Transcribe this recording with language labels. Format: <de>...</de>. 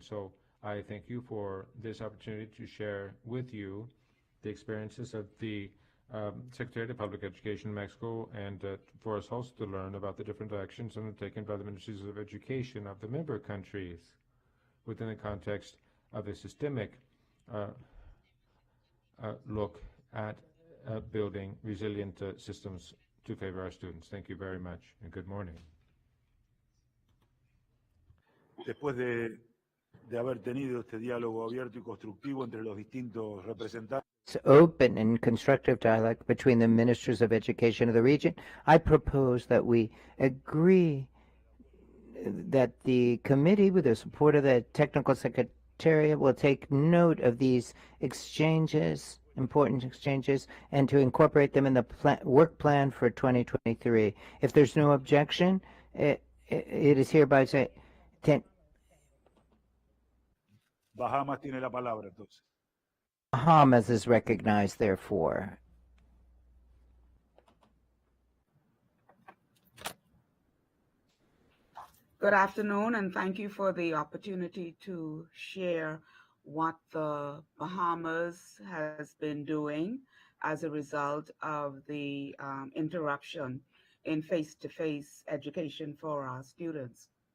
<en>So I thank you for this opportunity to share with you the experiences of the Secretary of Public Education in Mexico, and for us also to learn about the different actions undertaken by the Ministries of Education of the member countries within the context of a systemic look at building resilient systems to favor our students. Thank you very much, and good morning.</en> <es>Después de haber tenido este diálogo abierto y constructivo entre los distintos representantes,</es> <en>open and constructive dialogue between the ministers of education of the region, I propose that we agree that the committee, with the support of the technical secretariat, will take note of these exchanges, important exchanges, and to incorporate them in the work plan for 2023. If there's no objection, it is hereby said.</en> <es>Bahamas tiene la palabra, entonces.</es> <en>Bahamas is recognized, therefore. Good afternoon, and thank you for the opportunity to share what the Bahamas has been doing as a result of the interruption in face-to-face education for our students.</en>